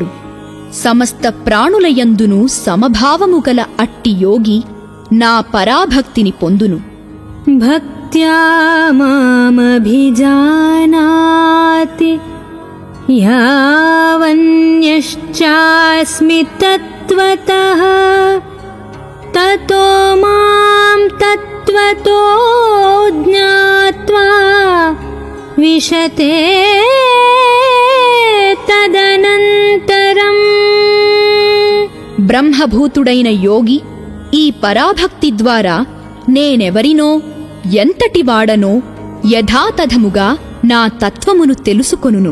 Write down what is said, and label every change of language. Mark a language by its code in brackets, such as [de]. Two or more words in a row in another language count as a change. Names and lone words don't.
[te] సమస్త ప్రాణులయందును సమభావము గల అట్టి యోగి నా పరాభక్తిని పొందును. [sa] భక్త్యా మామభిజానాతి యావన్యశ్చాస్మి తత్వతః తతో మాం తత్వతో జ్ఞాత్వా విశతే తదనంతరం. [te] బ్రహ్మభూతుడైన యోగి ఈ పరాభక్తి ద్వారా నేనెవరినో ఎంతటివాడనో యథాతథముగా నా తత్వమును తెలుసుకొనును.